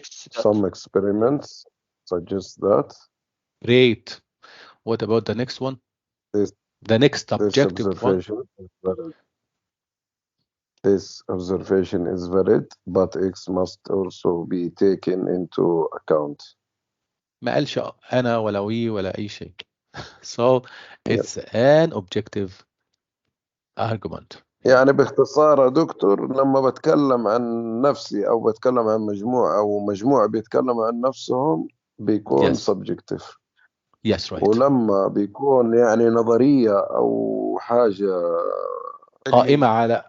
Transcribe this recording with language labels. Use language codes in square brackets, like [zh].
[en] Some experiments suggest that. Great. What about the next one? The next objective one. This observation is valid, but X must also be taken into account. [ar] ما قالش أنا ولا وي ولا أي شيء. [en] So it's an objective argument. [ar] يعني باختصار يا دكتور لما بتكلم عن نفسي أو بتكلم عن مجموعة أو مجموعة بيتكلم عن نفسهم بيكون subjective. [en] Yes, right. [ar] ولما بيكون يعني نظرية أو حاجة قائمة على